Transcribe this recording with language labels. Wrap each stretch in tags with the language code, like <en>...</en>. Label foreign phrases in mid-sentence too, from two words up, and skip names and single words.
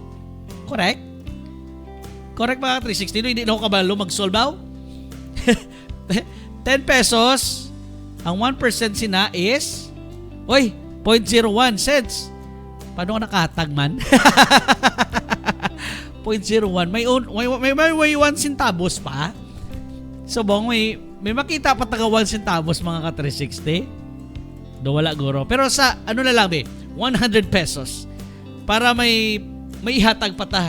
<en>Correct? Correct ba 360?</en> <ceb>No, hindi na ako kabalo mag-solve. 10 pesos, ang 1% sina is 0.01 cents. Paano ka nakatag man? 0.01. May 1 centavos pa. So bong, may makita pa taga 1 centavos mga ka-360. Do wala guro. Pero sa ano na lang 100 pesos para may ihatag pa ta.</ceb>